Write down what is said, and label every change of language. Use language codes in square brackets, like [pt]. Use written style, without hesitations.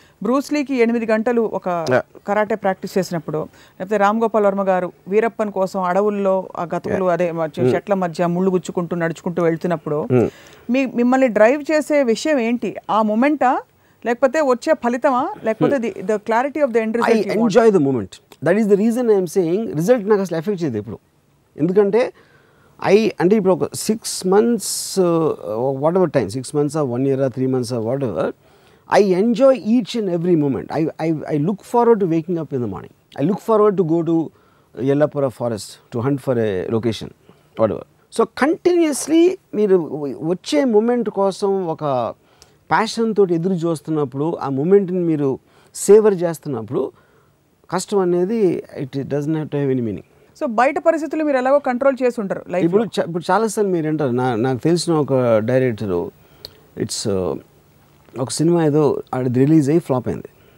[te] బ్రూస్లీకి 8 గంటలు ఒక karate practice చేసినప్పుడు, లేకపోతే రామ్ గోపాల్ వర్మ గారు వీరప్పన్ కోసం అడవుల్లో ఆ గతుకులు అదే చెట్ల మధ్య ముళ్ళు గుచ్చుకుంటూ నడుచుకుంటూ వెళ్తున్నప్పుడు మిమ్మల్ని డ్రైవ్ చేసే విషయం ఏంటి? ఆ మూమెంటా, లేకపోతే వచ్చే ఫలితమా, లేకపోతే [en] The clarity of the end result? I enjoy the moment. That is the reason I'm saying [te] result నాకు అసలు ఎఫెక్ట్ చేయదు ఇప్పుడు. ఎందుకంటే అంటే ఇప్పుడు ఒక [en] 6 months whatever time, 6 months 1 year 3 months whatever, I enjoy each and every moment. I look forward to waking up in the morning. I look forward to go to Yellapura forest to hunt for a location, whatever. So continuously [te] మీరు వచ్చే moment కోసం ఒక passion తోటి ఎదురు చూస్తున్నప్పుడు, ఆ మూమెంట్ని మీరు saver చేస్తున్నప్పుడు కష్టం అనేది [en] It doesn't have to have any meaning. [te] So బయట పరిస్థితులు మీరు ఎలాగో కంట్రోల్ చేసి ఉంటారు లైఫ్. ఇప్పుడు చాలాసార్లు మీరు అంటారు, నాకు తెలిసిన ఒక డైరెక్టరు, ఇట్స్ ఒక సినిమా ఏదో అది రిలీజ్ అయ్యి ఫ్లాప్ అయింది.